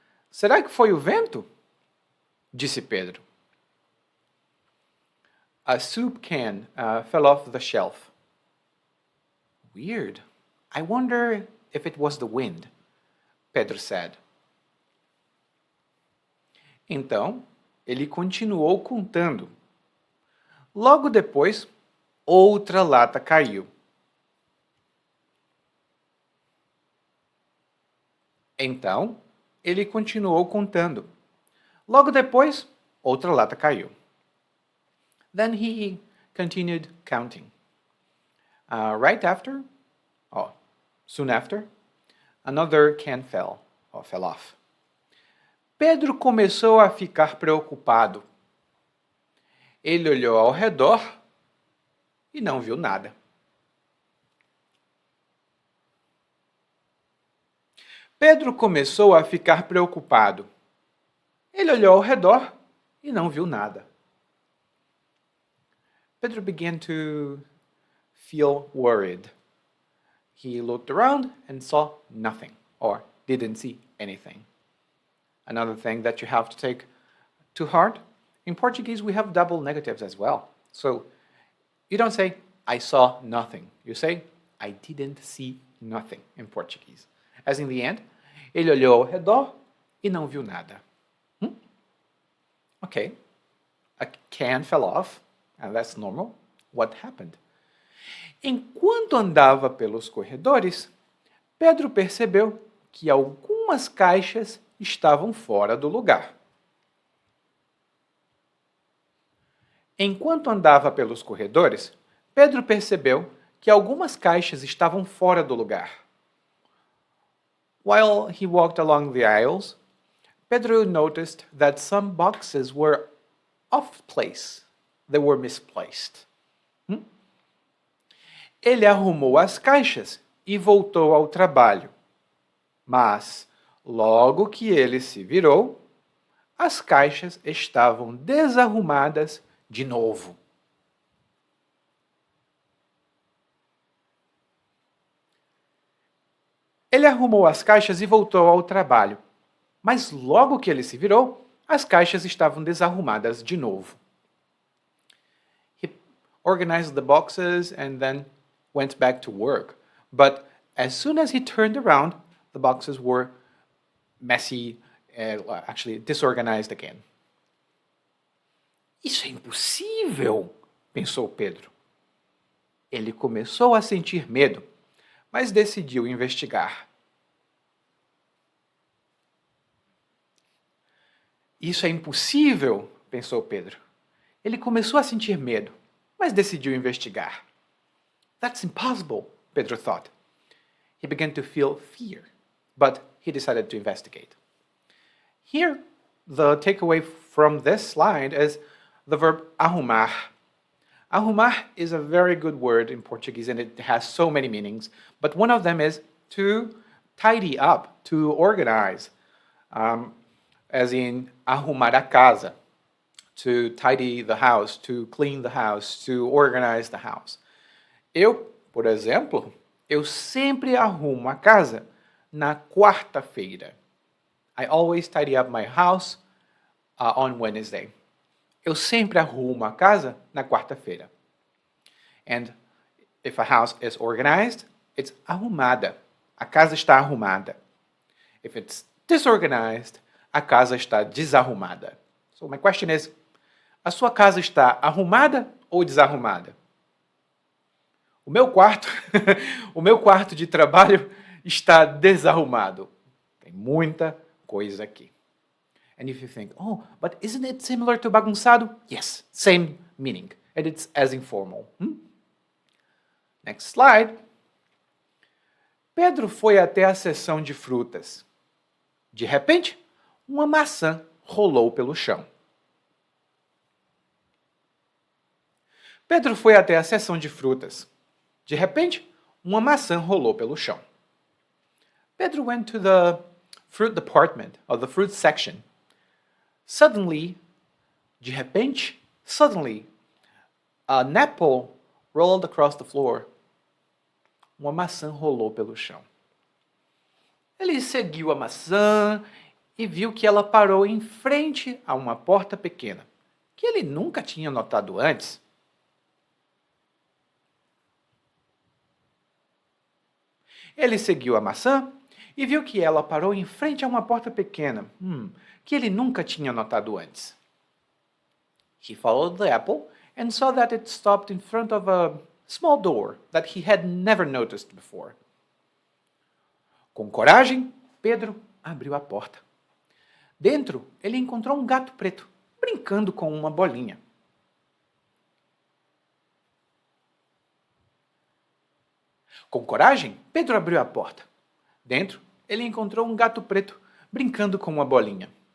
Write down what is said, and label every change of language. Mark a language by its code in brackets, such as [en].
[pt] Será que foi o vento? Disse Pedro. [en] A soup can fell off the shelf. Weird. I wonder if it was the wind, Pedro said. [pt] Então, ele continuou contando. Logo depois, outra lata caiu. Então, ele continuou contando. Logo depois, outra lata caiu. [en] Then he continued counting. Right after, soon after, another can fell off. [pt] Pedro começou a ficar preocupado. Ele olhou ao redor e não viu nada. Pedro começou a ficar preocupado. Ele olhou ao redor e não viu nada. [en] Pedro began to feel worried. He looked around and saw nothing, or didn't see anything. Another thing that you have to take to heart, in Portuguese we have double negatives as well. So you don't say, I saw nothing. You say, I didn't see nothing in Portuguese. As in the end, [pt] ele olhou ao redor e não viu nada. [en] Okay, a can fell off, and that's normal. What happened? [pt] Enquanto andava pelos corredores, Pedro percebeu que algumas caixas estavam fora do lugar. Enquanto andava pelos corredores, Pedro percebeu que algumas caixas estavam fora do lugar. [en] While he walked along the aisles, Pedro noticed that some boxes were off place. They were misplaced. [pt] Ele arrumou as caixas e voltou ao trabalho. Mas, logo que ele se virou, as caixas estavam desarrumadas de novo. Ele arrumou as caixas e voltou ao trabalho. Mas logo que ele se virou, as caixas estavam desarrumadas de novo. [en] He organized the boxes and then went back to work. But as soon as he turned around, the boxes were messy, actually disorganized again. [pt] Isso é impossível, pensou Pedro. Ele começou a sentir medo, mas decidiu investigar. Isso é impossível, pensou Pedro. Ele começou a sentir medo, mas decidiu investigar. [en] That's impossible, Pedro thought. He began to feel fear, but he decided to investigate. Here, the takeaway from this slide is the verb arrumar. Arrumar is a very good word in Portuguese and it has so many meanings, but one of them is to tidy up, to organize, as in [pt] arrumar a casa, [en] to tidy the house, to clean the house, to organize the house. [pt] Eu, por exemplo, eu sempre arrumo a casa na quarta-feira. [en] I always tidy up my house on Wednesday. [pt] Eu sempre arrumo a casa na quarta-feira. [en] And if a house is organized, it's arrumada. [pt] A casa está arrumada. [en] If it's disorganized, [pt] a casa está desarrumada. [en] So my question is, [pt] a sua casa está arrumada ou desarrumada? O meu quarto, o meu quarto de trabalho está desarrumado. Tem muita coisa aqui. [en] And if you think, oh, but isn't it similar to bagunçado? Yes, same meaning. And it's as informal. Next slide. [pt] Pedro foi até a seção de frutas. De repente, uma maçã rolou pelo chão. Pedro foi até a seção de frutas. De repente, uma maçã rolou pelo chão. [en] Pedro went to the fruit department, or the fruit section. Suddenly, [pt] De repente, [en] suddenly, an apple rolled across the floor. [pt] Uma maçã rolou pelo chão. Ele seguiu a maçã e viu que ela parou em frente a uma porta pequena, que ele nunca tinha notado antes. Ele seguiu a maçã e viu que ela parou em frente a uma porta pequena, que ele nunca tinha notado antes. [en] He followed the apple and saw that it stopped in front of a small door that he had never noticed before. [pt] Com coragem, Pedro abriu a porta. Dentro, ele encontrou um gato preto, brincando com uma bolinha. Com coragem, Pedro abriu a porta. Dentro, ele encontrou um gato preto, brincando com uma bolinha.